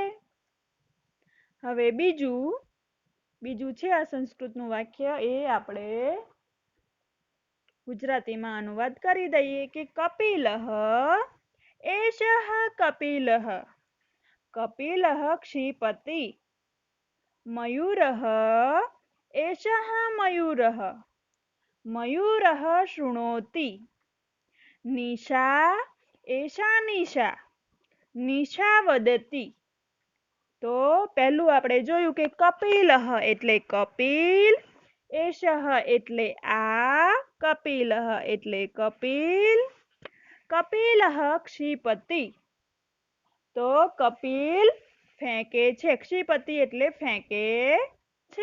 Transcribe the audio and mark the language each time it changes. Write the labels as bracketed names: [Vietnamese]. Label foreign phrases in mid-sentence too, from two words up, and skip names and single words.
[Gujarati] હવે બીજું છે આ સંસ્કૃતનું વાક્ય એ આપણે ગુજરાતીમાં અનુવાદ કરી દઈએ કે [Sanskrit] કપિલઃ એષઃ કપિલઃ કપિલઃ क्षिपति मयूरः एषः मयूरः मयूरः शृणोति निशा एषा निशा निशा वदति। [Gujarati] તો પહેલું આપણે જોયું કે કપિલઃ એટલે કપિલ, એષઃ એટલે આ, કપિલઃ એટલે કપિલ, [Sanskrit] કપિલઃ क्षिपति [Gujarati] તો કપિલ ફેંકે છે, क्षिपति એટલે ફેંકે છે।